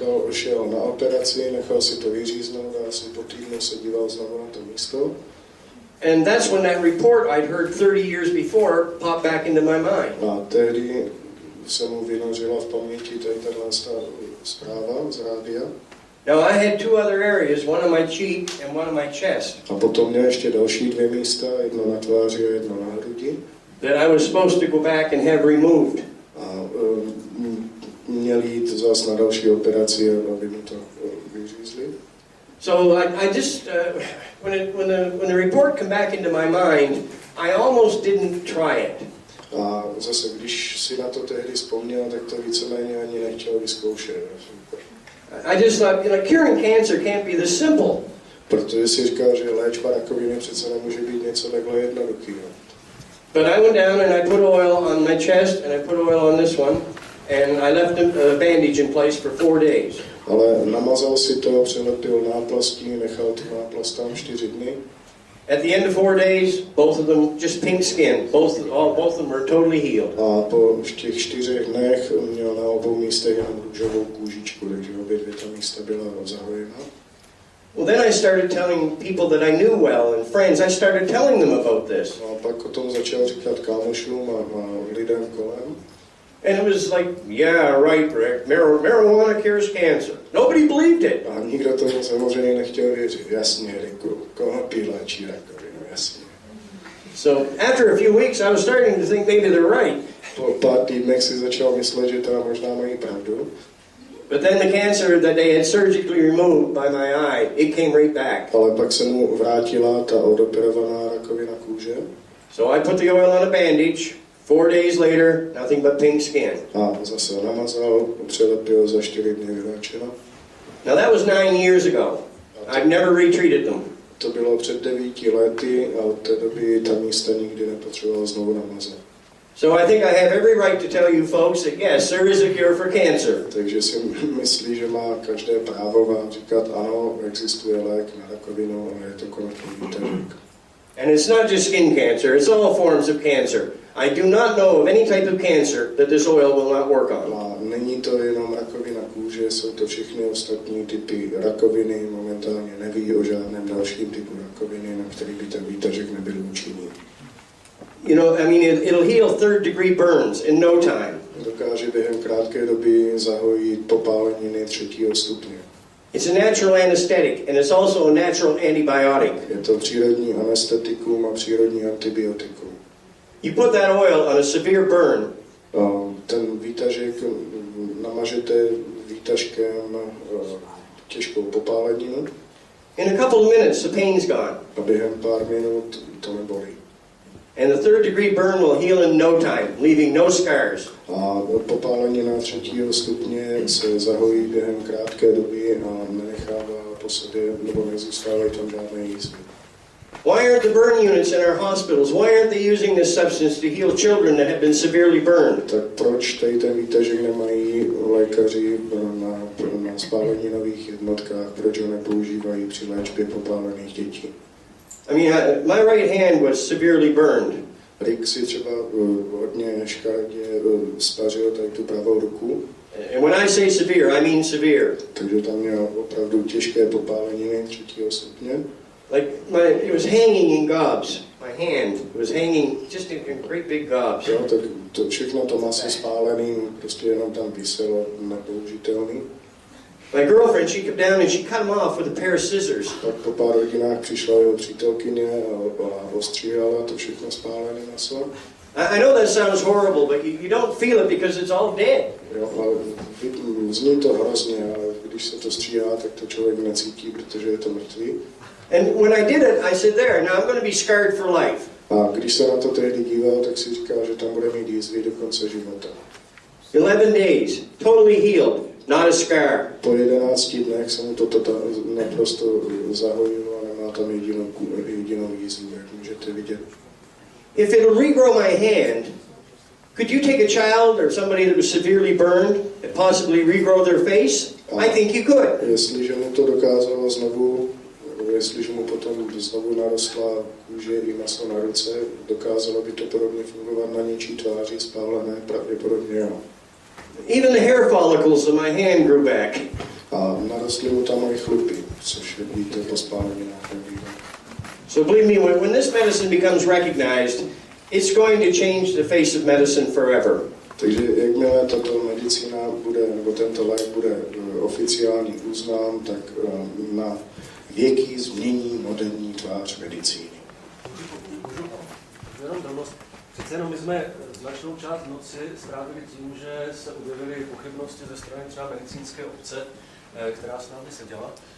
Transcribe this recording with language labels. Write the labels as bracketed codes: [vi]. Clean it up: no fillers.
[cs] Šel na operaci, nechal si to vyříznout a asi po týdnu se díval znovu na to místo. [en] And that's when that report I'd heard 30 years before popped back into my mind. [cs] A tehdy se mu vynořila v paměti tato zpráva z rádia. [en] Now I had two other areas, one on my cheek and one on my chest. [cs] A potom měl ještě další dvě místa, jedno na tváři a jedno na hrudi. [en] That I was supposed to go back and have removed. [cs] A měl jít zase na další operaci, aby mu to vyřízli. [en] So I just when the report came back into my mind, I almost didn't try it. [cs] A zase, když si na to tehdy vzpomněl, tak to víceméně ani nechtěl vyzkoušet. [en] I just thought, curing cancer can't be this simple. [cs] Protože si říkal, že léčba rakoviny přece nemůže být něco takhle jednoduchého. [en] But I went down and I put oil on my chest and I put oil on this one and I left a bandage in place for 4 days. [cs] Ale namazal si to, přilepil náplastí, nechal tu náplast tam 4 dny. [en] At the end of 4 days, both of them just pink skin. Both of them were totally healed. [cs] A po těch 4 dnech měl na obou místech jenom růžovou kůžičku, takže obě dvě ta místa byla zahojena. [en] Well, then I started telling people that I knew well and friends, I started telling them about this. [cs] A pak o tom začal říkat kámošům a lidem kolem. [en] And it was like, yeah, right, Rick, marijuana cures cancer. Nobody believed it. [cs] A nikdo to samozřejmě nechtěl věřit. Jasně, Riku, konopí léčí rakovinu, jasně. [en] So after a few weeks, I was starting to think maybe they're right. [cs] Po pár týdnech si začal myslet, že teda možná mají pravdu. [en] But then the cancer that they had surgically removed by my eye, it came right back. [cs] Ale pak se mu vrátila ta odoperovaná rakovina kůže. [en] So I put the oil on a bandage. 4 days later, nothing but pink skin. [cs] A zase namazal, přelepil, za 4 dny vyléčila. [en] Now that was 9 years ago. I've never retreated them. [cs] To bylo před 9 lety a od té doby ta místa nikdy nepotřeboval znovu namazat. [en] So I think I have every right to tell you folks that yes, there is a cure for cancer. [cs] Takže si myslí, že má každé právo vám říkat, ano, existuje lék na rakovinu, ale je to konopný výtažek. [en] And it's not just skin cancer, it's all forms of cancer. I do not know of any type of cancer that this oil will not work on. [cs] A není to jenom rakovina kůže, jsou to všechny ostatní typy rakoviny. Momentálně neví o žádném dalším typu rakoviny, na který by ten výtažek nebyl účinný. [en] You know, I mean, it'll heal 3rd degree burns in no time. [cs] Dokáže během krátké doby zahojit popáleniny 3. stupně. [en] It's a natural anesthetic and it's also a natural antibiotic. [cs] Je to přírodní anestetikum a přírodní antibiotikum. [en] You put that oil on a severe burn. [cs] Ten výtažek namažete výtažkem těžkou popáleninu. [en] In a couple of minutes, the pain's gone. [cs] A během pár minut to nebolí. [en] And the 3rd degree burn will heal in no time, leaving no scars. [cs] A popálenina 3. stupně se zahojí během krátké doby a nenechává po sobě, nebo nezůstávají tam žádné jízdy. [en] Why aren't the burn units in our hospitals, why aren't they using this substance to heal children that have been severely burned? [cs] Tak proč tady ten výtažek nemají lékaři na spáleninových jednotkách, proč ho nepoužívají při léčbě popálených dětí? [en] I mean, my right hand was severely burned. [cs] Rick si třeba hodně škaredě spařil tady tu pravou ruku. [en] And when I say severe, I mean severe. [cs] Takže tam měl opravdu těžké popáleniny 3. stupně. [en] Like it was hanging in gobs. My hand was hanging just in great big gobs. [cs] Jo, tak to všechno to maso spálený, prostě jenom tam viselo, nepoužitelný. [en] My girlfriend, she came down and she cut him off with a pair of scissors. [cs] Tak po pár hodinách přišla jeho přítelkyně a ostříhala to všechno spálené maso. [en] I know that sounds horrible, but you don't feel it because it's all dead. [cs] Jo, ale zní to hrozně, ale když se to stříhá, tak to člověk necítí, protože je to mrtvý. [en] And when I did it, I said, there, now I'm going to be scarred for life. [cs] A když se na to tehdy díval, tak si říkal, že tam bude mít jízvy do konce života. [en] 11 days, totally healed, not a scar. [cs] Po 11 dnech se mu to naprosto zahojilo a nemá tam jedinou jízvu, jak můžete vidět. [en] If it'll regrow my hand, could you take a child or somebody that was severely burned and possibly regrow their face? I think you could. [cs] Jestliže mu to dokázalo znovu, jestliže mu potom znovu narostla kůže i maso na ruce, dokázalo by to podobně fungovat na něčí tváři spálené, pravděpodobně jo. [en] Even the hair follicles of my hand grew back. [cs] A narostly mu tam i chlupy, což víte po spáleninách nebývá. [en] So believe me, when this medicine becomes recognized, it's going to change the face of medicine forever. [cs] Takže jakmile tato medicína bude, nebo tento lék bude oficiálně uznán, tak na věky změní moderní tvář medicíny. Jenom drobnost. Přece jenom my jsme značnou část noci strávili tím, že se objevily pochybnosti ze strany třeba medicínské obce, která s námi seděla.